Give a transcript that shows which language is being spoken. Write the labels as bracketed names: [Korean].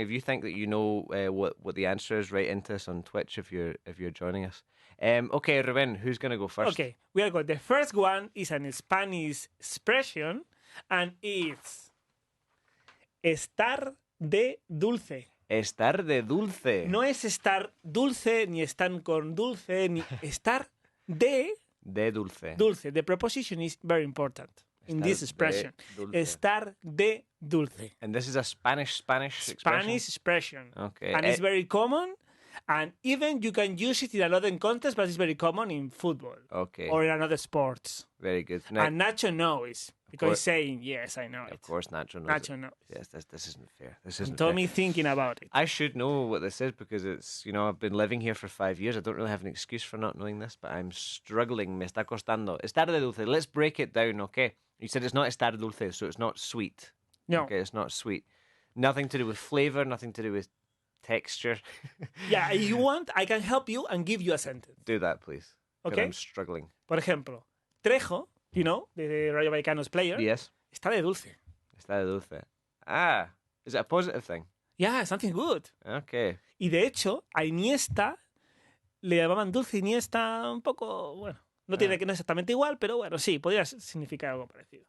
[English] If you think that you know what the answer is, write into us on Twitch if you're joining us. Okay, Ruben, who's going to go first? Okay, we are going. The first one is an Spanish expression, and it's estar de dulce. [Spanish] Estar de dulce. No es estar dulce, ni están con dulce, ni estar de dulce. Dulce. [English] The preposition is very important in this expression. [Spanish] Estar de dulce. [English] And this is a Spanish expression? Spanish expression. Okay. And it's very common. And even you can use it in another context, but it's very common in football. Okay. Or in another sports. Very good. Now, and Nacho knows, because he's saying, yes, I know it. Of course, Nacho knows. Nacho knows. Yes, this isn't fair. This isn't Tommy fair. thinking about it. I should know what this is because it's, I've been living here for 5 years. I don't really have an excuse for not knowing this, but I'm struggling. [Spanish] Me está costando. Estar de dulce. [English] Let's break it down, okay? You said it's not estar de dulce, so it's not sweet. No. Okay, it's not sweet. Nothing to do with flavour, nothing to do with texture. Yeah, if you want, I can help you and give you a sentence. Do that, please. Okay. I'm struggling. [Spanish] Por ejemplo, [English] Trejo, the Rayo Vallecano's player, yes, [Spanish] está de dulce. Está de dulce. [English] Ah, is it a positive thing? Yeah, something good. Okay. [Spanish] Y de hecho, a Iniesta le llamaban dulce Iniesta un poco, bueno, no tiene que no exactamente igual, pero bueno, sí, podría significar algo parecido.